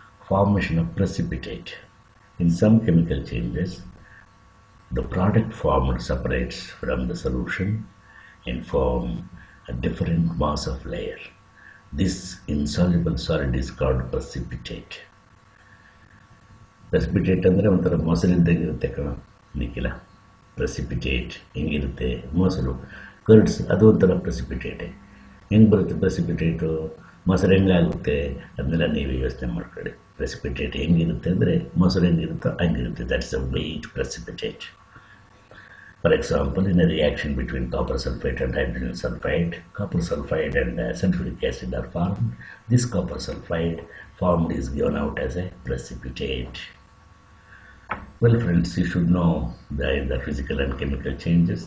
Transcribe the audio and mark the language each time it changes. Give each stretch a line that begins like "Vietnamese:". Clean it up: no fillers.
English: Formation of precipitate. In some chemical changes, the product formed separates from the solution and form a different mass of layer. This insoluble solid is called precipitate.
Kannada: Precipitate ಅಂದರೆ ಒಂಥರ ಮೊಸರಿದ್ದಂಗಿರುತ್ತೆ ಕಣ, ನಿಖಿಲ. Precipitate ಹೆಂಗಿರುತ್ತೆ? ಮೊಸರು curds, ಅದು ಒಂಥರ ಪ್ರೆಸಿಪಿಟೇಟೆ. ಹೆಂಗೆ ಬರುತ್ತೆ ಪ್ರೆಸಿಪಿಟೇಟು? ಮೊಸರು ಹೆಂಗಾಗುತ್ತೆ ಅದನ್ನೆಲ್ಲ ನೀವು ಯೋಚನೆ ಮಾಡ್ಕೊಳ್ಳಿ. ಪ್ರೆಸಿಪಿಟೇಟ್ ಹೆಂಗಿರುತ್ತೆ ಅಂದರೆ ಮೊಸರು ಹೆಂಗಿರುತ್ತೋ ಹಂಗಿರುತ್ತೆ.
English: That's a white precipitate. For example, in a reaction between copper sulfate and hydrogen sulfide, copper sulfide and sulfuric acid are formed. This copper sulfide formed is given out as a precipitate. Well friends, you should know the physical and chemical changes.